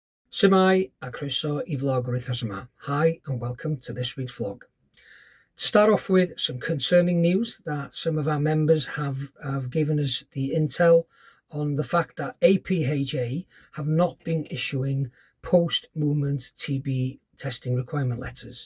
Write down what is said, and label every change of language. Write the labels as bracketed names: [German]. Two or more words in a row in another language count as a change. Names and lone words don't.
[Welsh] Shwmae a croeso I vlog yr wythnos yma. [English] Hi and welcome to this week's vlog. To start off with some concerning news that some of our members have given us the intel on the fact that APHA have not been issuing post-movement TB testing requirement letters.